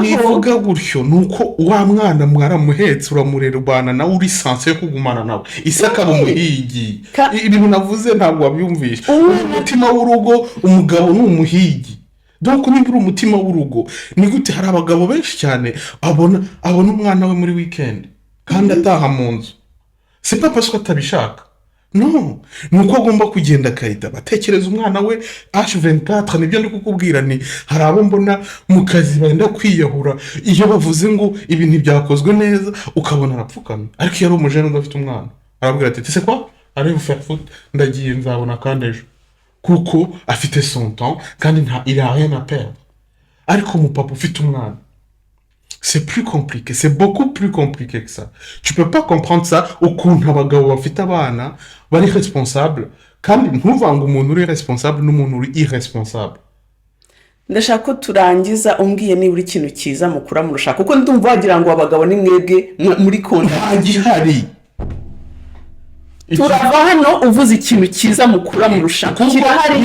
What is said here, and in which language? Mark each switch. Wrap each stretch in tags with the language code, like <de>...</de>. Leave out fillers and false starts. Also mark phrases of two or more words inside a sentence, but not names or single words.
<rw>nivuga gutyo nuko wa mwana mwaramuhetse uramurera, ubana nawe uri sanse yo kugumana nawe, isi akaba umuhigi. ibintu navuze ntabwo wabyumvisha. umutima w'urugo, umugabo ni umuhigi. donc niba uri umutima w'urugo, ni gute hari abagabo benshi cyane abona umwana we muri weekend kandi ataha mu nzu?</rw> <fr>c'est pas parce que</fr> <rw>atabishaka, no, nuko agomba kugenda akahita batekereza umwana we H24. nibyo ndi kukubwira, ni hari abo mbona mu kazi benda kwiyahura iyo bavuze ngo ibi ntibyakozwe neza, ukabona arapfukamye. ariko iyo ari umujene udafite umwana arabwira ati</rw> <fr>c'est quoi, allez vous faire foutre,</fr> <rw>ndagiye nzabona kandi ejo, kuko afite</rw> <fr>son temps</fr> <rw>kandi</rw> <fr>il a rien à perdre.</fr> <rw>ariko umupapa ufite umwana,</rw> <fr>c'est plus compliqué, c'est beaucoup plus compliqué que ça. Tu peux pas comprendre ça</fr> <rw>ukuntu abagabo bafite abana bari responsable, kandi ntuvanga umuntu uri responsable n'umuntu uri irresponsable. ndashaka ko turangiza umbwiye niba uri ikintu cyiza mukura murusha, kuko ndumva wagira ngo abagabo ni mwebwe muri konta gihari. turava hano uvuze ikintu cyiza mukura murusha, kirahari</rw>